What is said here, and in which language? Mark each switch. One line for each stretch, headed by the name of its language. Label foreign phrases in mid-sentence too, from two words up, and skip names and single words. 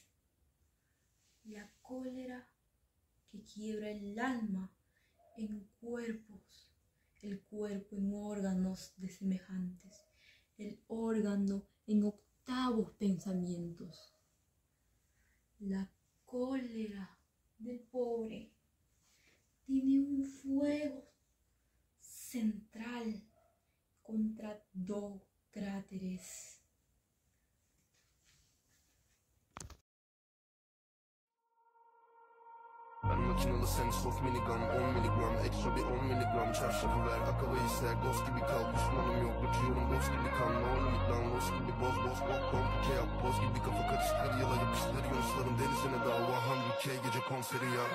Spanish: La cólera que quiebra el alma en cuerpos, el cuerpo en órganos de semejantes, el órgano en octavos pensamientos. La cólera del pobre tiene un fuego central contra 2 cráteres.
Turkish: Ben makinalı sen
English: soft minigun
Turkish: 10 miligram ekstra bir 10 miligram çarşafı ver akava ister ghost gibi kal düşmanım yok uçuyorum boss gibi kan ne olur lan lost gibi boz komplike yap boz gibi kafa karıştır yıla yapıştır Yunusların denizine dava 100K gece konseri ya